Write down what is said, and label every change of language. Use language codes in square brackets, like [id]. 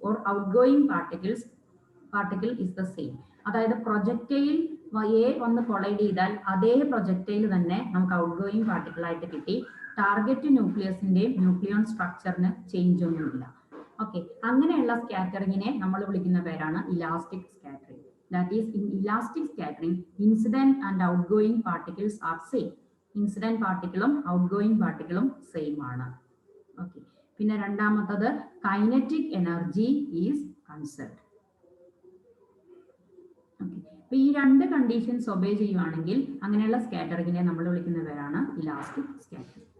[en] Or outgoing particle is the same. [ml] അതായത് projectile A വന്ന് collide ചെയ്താൽ അതേ പ്രൊജക്ടൈൽ തന്നെ നമുക്ക് ഔട്ട് ഗോയിങ് പാർട്ടിക്കിൾ ആയിട്ട് കിട്ടി. ടാർഗറ്റ് ന്യൂക്ലിയസിന്റെയും ന്യൂക്ലിയോൺ സ്ട്രക്ചറിന് ചേഞ്ച് ഒന്നുമില്ല. ഓക്കെ, അങ്ങനെയുള്ള സ്കാറ്ററിങ്ങിനെ നമ്മൾ വിളിക്കുന്ന പേരാണ് elastic scattering. [en] That is, in elastic scattering, incident and outgoing particles are same. [ml] Incident particle outgoing particle same ആണ്. [en] okay, [ml] പിന്നെ രണ്ടാമത്തത് [en] Kinetic energy is conserved. [ml] Okay, അപ്പോൾ ഈ രണ്ട് കണ്ടീഷൻസ് ഒബേ ചെയ്യുവാണെങ്കിൽ അങ്ങനെയുള്ള സ്കാറ്ററിങ്ങിനെ നമ്മൾ വിളിക്കുന്ന പേരാണ് ഇലാസ്റ്റിക് സ്കാറ്ററിങ്.